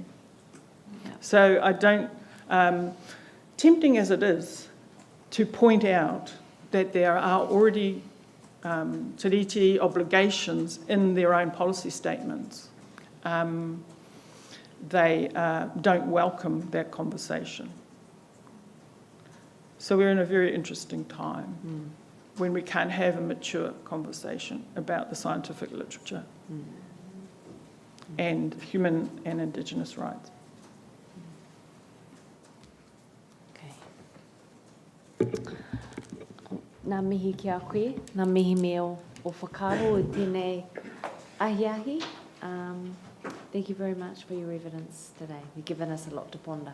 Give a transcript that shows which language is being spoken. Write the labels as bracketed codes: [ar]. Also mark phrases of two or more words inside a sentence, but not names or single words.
[en] So I don't, tempting as it is to point out that there are already te riti obligations in their own policy statements, they don't welcome that conversation. So we're in a very interesting time when we can't have a mature conversation about the scientific literature and human and Indigenous rights. [mi] Nā mihi ki a koe, nā mihi me o whakaro o tēnei ahiahi. [en] Thank you very much for your evidence today. You've given us a lot to ponder.